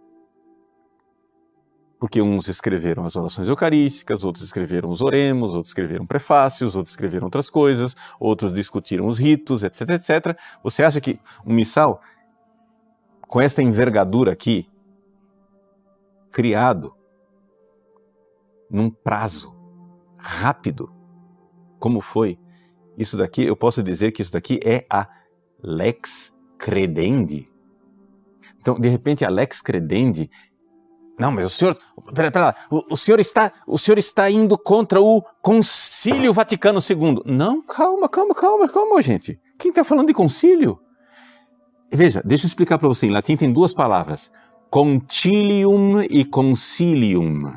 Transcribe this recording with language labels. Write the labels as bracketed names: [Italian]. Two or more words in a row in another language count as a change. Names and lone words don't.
[Portuguese] Porque uns escreveram as orações eucarísticas, outros escreveram os oremos, outros escreveram prefácios, outros escreveram outras coisas, outros discutiram os ritos, etc, etc. Você acha que um missal, com esta envergadura aqui, criado num prazo rápido, como foi, isso daqui, eu posso dizer que isso daqui é a [Latin] lex credendi. [Portuguese] Então, de repente, a [Latin] lex credendi... [Portuguese] Não, mas o senhor... Pera, o senhor está indo contra o Concílio Vaticano II. Não, calma, gente. Quem está falando de concílio? Veja, deixa eu explicar para você. Em latim tem duas palavras. Concilium e concilium.